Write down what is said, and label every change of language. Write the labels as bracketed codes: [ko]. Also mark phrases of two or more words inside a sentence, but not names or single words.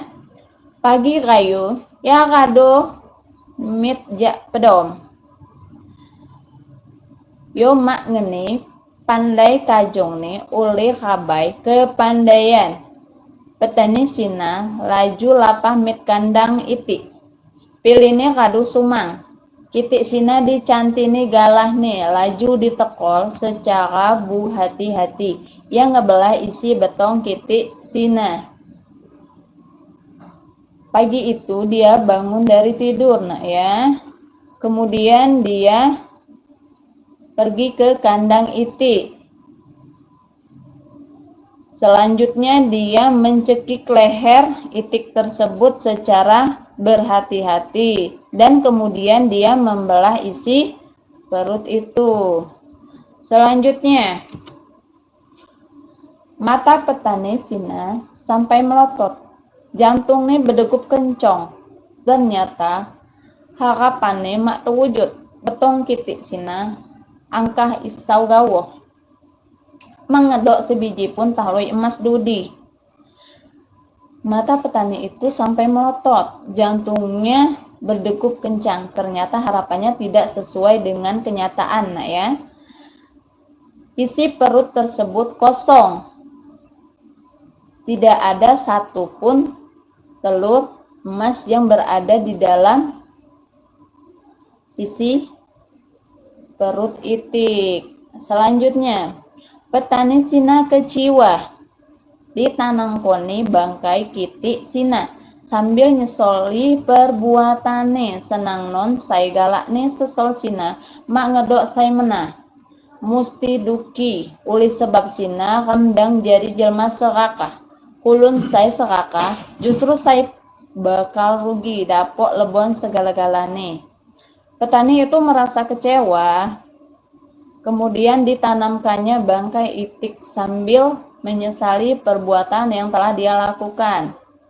[ljp] Pagi kayu, ya kado mit jak pedom. Yo mak ngeni pandai kajong ni oleh kabai kepandaian. Petani sina laju lapah mit kandang iti. Pilihnya kadu sumang. Kitik sina dicantini galah nih laju ditekol secara bu hati-hati yang ngebelah isi betong kitik sina. [id] Pagi itu dia bangun dari tidur ya. Kemudian dia pergi ke kandang itik. Selanjutnya dia mencekik leher itik tersebut secara berhati-hati dan kemudian dia membelah isi perut itu. Selanjutnya, mata petani sina sampai melotot. Jantungnya berdegup kencang. Ternyata harapannya mak terwujud. [ljp] Betong kitik sina angkah isau gawah. Mengedok sebiji pun tahloi emas dudi. [id] Mata petani itu sampai melotot. Jantungnya berdegup kencang. Ternyata harapannya tidak sesuai dengan kenyataan ya. Isi perut tersebut kosong. Tidak ada satupun telur emas yang berada di dalam isi perut itik. Selanjutnya, petani sina kecewa. [ljp] Ditanang koni bangkai kitik sina sambil nyesoli perbuatane. Senang non say galakne sesol sina mak ngedok say menah. Musti duki uli sebab sina kamdang jadi jelma serakah. Kulun say serakah justru say bakal rugi, dapok lebon segala-galane. [id] Petani itu merasa kecewa, kemudian ditanamkannya bangkai itik sambil menyesali perbuatan yang telah dia lakukan.